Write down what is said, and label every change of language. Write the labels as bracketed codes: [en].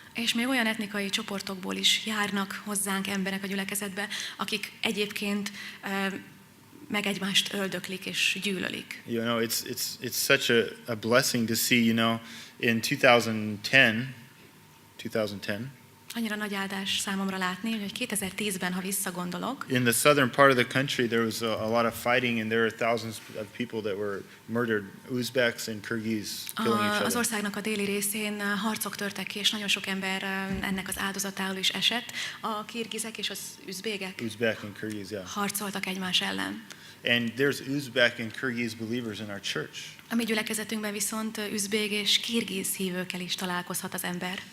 [hu] És még olyan etnikai csoportokból is járnak hozzánk emberek a gyülekezetbe, akik egyébként meg egymást öldöklik és gyűlölik. [en] You know, it's such a blessing to see, you know, in 2010, [hu] Annyira nagy áldás számomra látni, hogy 2010-ben, ha visszagondolok, [en] in the southern part of the country there was a lot of fighting and there were thousands of people that were murdered, Uzbeks and Kyrgyz killing each [hu] az [en] other. [hu] országnak a déli részén harcok törtek ki, és nagyon sok ember ennek az áldozatául is esett. A kirgizek és az üzbégek [en] Uzbek and Kyrgyz, yeah. [hu] harcoltak egymás ellen. [en] And there's Uzbek and Kyrgyz believers in our church. [hu] A mi gyülekezetünkben viszont üzbég és kirgiz hívőkkel is találkozhat az ember.